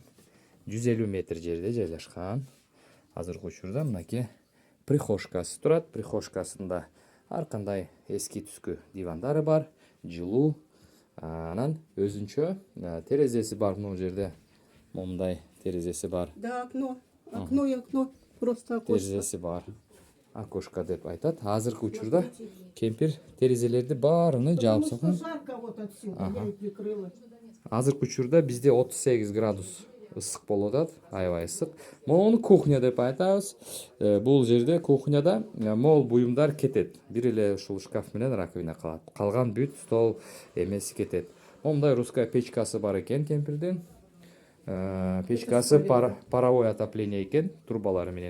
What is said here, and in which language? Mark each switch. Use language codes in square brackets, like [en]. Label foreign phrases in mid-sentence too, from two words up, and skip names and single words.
[ky] 150 метр жерде жайлашкан. Азыркы учурда мынакей прихожкасы турат. Прихожкасында ар кандай эски түскү дивандары бар, жылуу. Анан өзүнчө терезеси бар мына жерде. Момундай терезеси бар. [ru] Да, окно и окно. Просто окошко. [ky] Терезеси бар. Окошко деп айтат. Азыркы учурда кемпир терезелерди баарыны жаап салган. [ru] Жарко вот отсюда, я и прикрыла. [ky] Азыркы учурда бизде 38 градус ысык болуп атат, аябай ысык. Мону кухня деп айтабыз. Бул жерде кухняда мол буюмдар кетет. Бир эле ушул шкаф менен раковина калат. Калган бүт, стол эмеси кетет. Момундай [ru] русская печкасы [ky] бар экен кемпирдин. Печкасы [ru] паровой отопление [ky] экен, трубалары менен.